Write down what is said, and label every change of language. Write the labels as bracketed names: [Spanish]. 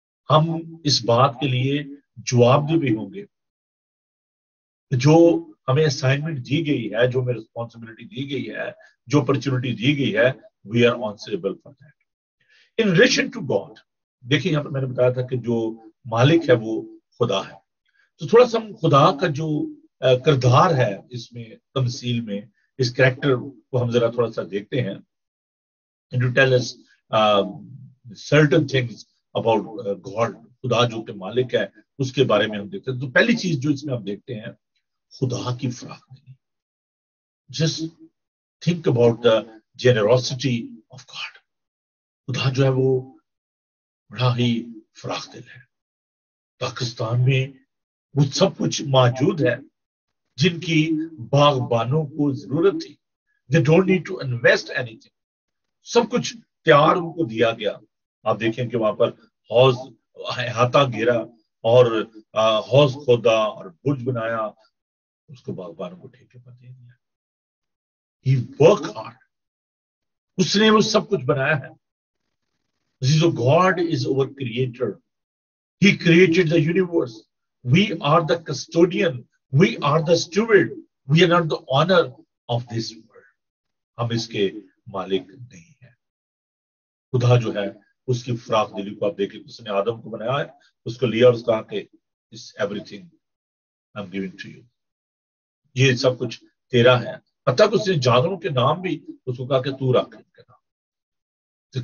[Urdu] ہم اس بات کے لیے جواب دہ بھی ہوں گے جو ہمیں اسائنمنٹ دی گئی ہے, جو ہمیں ریسپانسبلٹی دی گئی ہے, جو اپرچونٹی دی گئی ہے, [English] We are answerable for that. In relation to God [Urdu] دیکھیں یہاں پر میں نے بتایا تھا کہ جو مالک ہے وہ خدا ہے. تو تھوڑا سا خدا کا جو کردار ہے اس میں تمثیل میں, اس کریکٹر کو ہم ذرا تھوڑا سا دیکھتے ہیں. [English] to tell us certain things about God. [Urdu] خدا جو کہ مالک ہے اس کے بارے میں ہم دیکھتے ہیں. تو پہلی چیز جو اس میں ہم دیکھتے ہیں خدا کی فراخ دلی. [English] Just think about the generosity of God. [Urdu] خدا جو ہے وہ بڑا ہی فراخ دل ہے. پاکستان میں وہ سب کچھ موجود ہے جن کی باغبانوں کو ضرورت تھی. [English] They don't need to invest anything. [Urdu] سب کچھ تیار ان کو دیا گیا. آپ دیکھیں کہ وہاں پر حوض احاطہ گھیرا اور حوض کھودا اور برج بنایا, اس کو باغبانوں کو ٹھیکے پر دے دیا. [English] He worked hard. [Urdu] اس نے وہ سب کچھ بنایا ہے. [English] So God is our creator. He created the universe. We are the custodian. We are the steward. We are not the owner of this world. [Urdu] ہم اس کے مالک نہیں ہیں. خدا جو ہے اس کی فراخ دلی کو آپ دیکھیں, اس نے آدم کو بنایا ہے, اس کو لیا اور اس کہا کہ [English] everything I'm giving to you. [Urdu] یہ سب کچھ تیرا ہے. حتیٰ کہ اس نے جانوروں کے نام بھی اس کو کہا کہ تو رکھ ان کے نام.